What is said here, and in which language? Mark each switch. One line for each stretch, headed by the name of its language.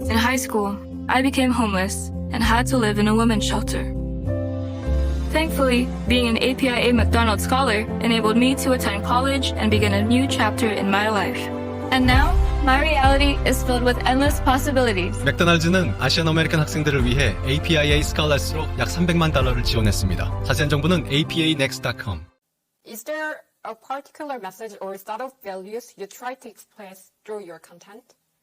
English: In high school, I became homeless and had to live in a women's shelter. Thankfully, being an APIA McDonald's scholar enabled me to attend college and begin a new chapter in my life. And now, my reality is filled with endless possibilities.
Korean: 맥도날드는 아시안 아메리칸 학생들을 위해 APIA 스칼렛으로 약 300만 달러를 지원했습니다. 자세한 정보는 apanext.com.
English: Is there a particular message or set of values you try to express through your content?